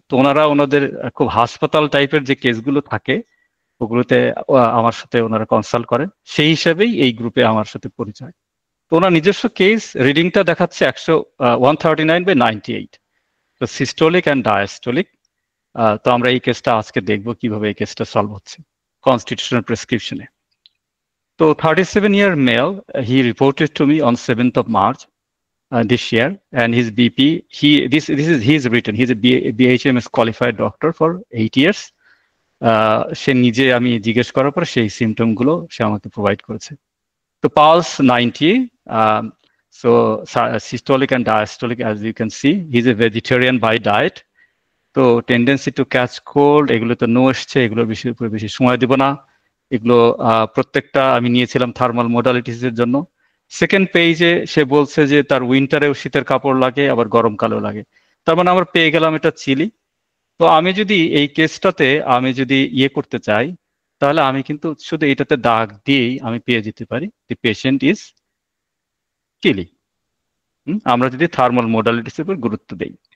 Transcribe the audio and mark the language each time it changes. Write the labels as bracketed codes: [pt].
[bn] তো ওনারা ওনাদের খুব হাসপাতাল টাইপের যে কেসগুলো থাকে ওগুলোতে আমার সাথে ওনারা কনসাল্ট করেন, সেই হিসাবেই এই গ্রুপে আমার সাথে পরিচয়। তো ওনার নিজস্ব কেস রিডিংটা দেখাচ্ছে 139/98, তো সিস্টোলিক অ্যান্ড ডায়াস্টোলিক। তো আমরা এই কেসটা আজকে দেখবো কিভাবে এই কেসটা সলভ হচ্ছে কনস্টিটিউশনাল প্রেসক্রিপশনে। তো [en] 37-year male, he reported to me on 7th of March this year, and his BP, he's written, he's a BHMS qualified doctor for 8 years. সে নিজে, আমি জিজ্ঞেস করার পর সেই symptom গুলো সে আমাকে প্রোভাইড করেছে। [bn] তো pulse 90, [en] so systolic and diastolic, as you can see. He's a vegetarian by diet. [bn] তো টেন্ডেন্সি টু ক্যাচ কোল্ড, এগুলো তো নো এসছে, এগুলোর উপরে বেশি সময় দিব না। এগুলো প্রত্যেকটা আমি নিয়েছিলাম থার্মাল মোডালিটিস এর জন্য। সেকেন্ড পেজে সে বলছে যে তার উইন্টারেও শীতের কাপড় লাগে, আবার গরমকালেও লাগে। তার মানে আমরা পেয়ে গেলাম এটা চিলি। তো আমি যদি এই কেসটাতে আমি যদি করতে চাই, তাহলে আমি কিন্তু শুধু এটাতে দাগ দিয়েই আমি পেয়ে যেতে পারি [en] the patient is chilly, [bn] আমরা যদি থার্মাল মোডালিটিস এর উপর গুরুত্ব দেই।